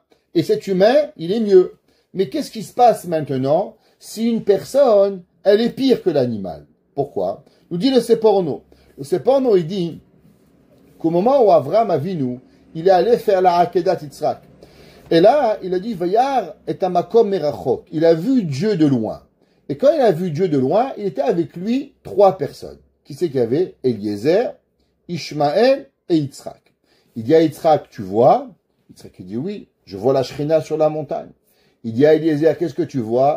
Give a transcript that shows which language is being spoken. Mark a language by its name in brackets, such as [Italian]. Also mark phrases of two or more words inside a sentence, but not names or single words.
[French] Et cet humain, il est mieux. Mais qu'est-ce qui se passe maintenant si une personne, elle est pire que l'animal? Pourquoi? Nous dit le Seporno. Le Seporno, il dit qu'au moment où Avram Avinu, il est allé faire la Akedat Yitzhak. Et là, il a dit, [Hebrew] וירא את המקום מרחוק. [French] Il a vu Dieu de loin. Et quand il a vu Dieu de loin, il était avec lui 3 personnes. Qui c'est qu'il y avait? Eliezer, Ishmaël et Yitzhak. Il dit à Yitzhak, tu vois? Yitzhak, il dit oui, je vois la Shrina sur la montagne. Il dit à Eliezer, qu'est-ce que tu vois?